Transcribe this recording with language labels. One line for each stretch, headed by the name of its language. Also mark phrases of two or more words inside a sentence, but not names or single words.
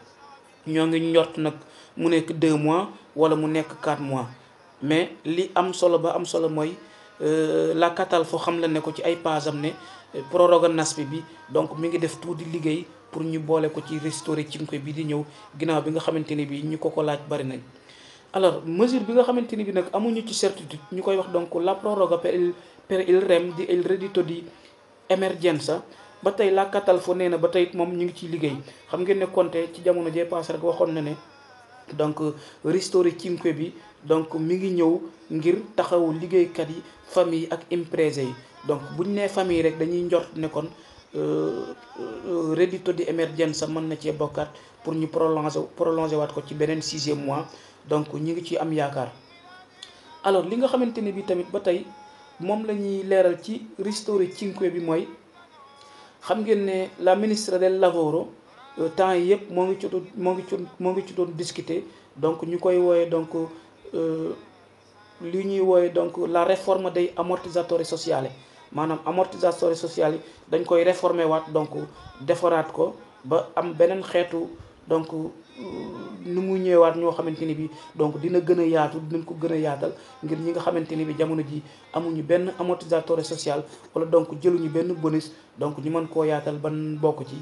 Wolof: ñoo ngi njort nag mu nekk 2 mois wala mu nekk 4 mois, mais li am solo ba am solo mooy la Catalfo xam la ne ko ci ay page am ne proroga NASPI bi donc mi ngi def tout di liggéey pour ñu boole ko ci
Italian: ristori cinque
Wolof: bi di ñëw ginnaaw bi nga xamante ni bi ñu ko laaj bari nañ.
French: alors mesure
Wolof: bi nga xamante ni bi nag amuñu ci certitude ñu koy wax donc
Italian: la proroga per il rem di il reddito di emergenza,
Wolof: ba tey la Catalfo nee na ba tey moom ñu ngi ciy liggéey. xam ngeen ne Conte ci jamono jee passé rek waxoon na ne donc
Italian: ristori cinque
Wolof: bi donc mi ngi ñëw ngir taxawu liggéeykat yi, famille ak imprese yi. donc buñ nee famille rek dañuy njort ne kon
Italian: reddito di emergenza
Wolof: mën na cee bokkaat pour ñu prolonger waat ko ci beneen 6e mois, donc ñu ngi ci am yaakaar. alors li nga xamante ne bi tamit ba tey moom la ñuy leeral ci
Italian: ristori cinque
Wolof: bi mooy xam ngeen ne
Italian: la ministra del lavoro
Wolof: temps yi yëpp moo ngi ci doon discuter, donc ñu koy wooye donc li ñuy wooye donc
French: la réforme
Italian: dei ammortizzatori sociali,
Wolof: maanaam
Italian: amortizzatori sociali
Wolof: yi dañ koy réformer waat, donc defaraat ko ba am beneen xeetu donc nu mu ñëwaat ñoo xamante ni bi donc dina gën a yaatu, dinañ ko gën a yaatal ngir ñi nga xamante ni bi jamono ji amuñu benn
Italian: ammortizzatore social
Wolof: wala donc jëluñu benn bonus, donc ñu mën koo yaatal ban bokk ci.